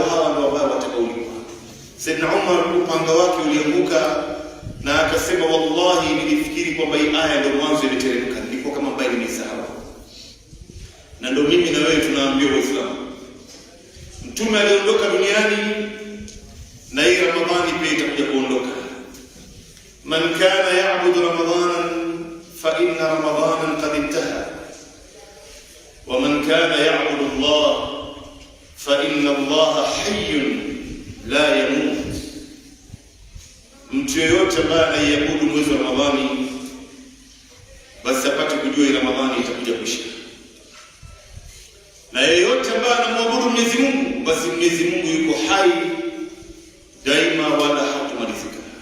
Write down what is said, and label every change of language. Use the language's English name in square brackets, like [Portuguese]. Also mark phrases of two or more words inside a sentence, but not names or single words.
[Swahili] Hawa ndio ambao watakaolipa. Saidna Umar upanga wake ulianguka na akasema, wallahi nilifikiri kwamba hii aya ndio mwanzo imeteremka, ndipo kama mbali nimesahau. Na ndio mimi na wewe tunaambiwa Waislamu, mtume aliondoka duniani na hii Ramadhani pia itakuja kuondoka. [Arabic] من كان يعبد رمضان فإن رمضان قد انتهى ومن كان يعبد الله فإن الله حي لا يموت. [Swahili] Mtu yeyote ambaye anaiabudu mwezi wa Ramadhani basi apate kujua hii Ramadhani itakuja kuisha, na yeyote ambaye anamwabudu Mwenyezi Mungu basi Mwenyezi Mungu yuko hai daima wala hatumalizika.